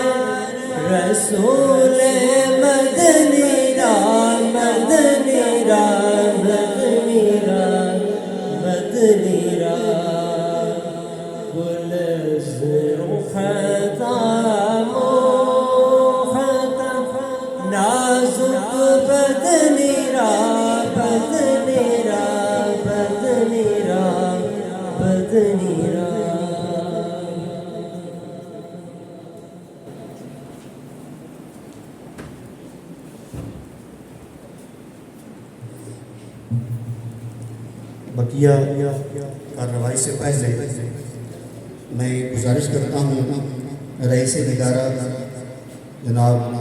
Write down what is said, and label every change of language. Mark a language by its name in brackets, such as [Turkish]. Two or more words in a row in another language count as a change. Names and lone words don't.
[Persian] رسول مدنیرا مدنیرا مدنیرا مدنیرا گل از رخ موخت نازک بدنیرا بدنیرا بدنیرا بدنیرا [Urdu] بقیہ کارروائی سے پہلے میں گزارش کرتا ہوں رئیس ادارہ جناب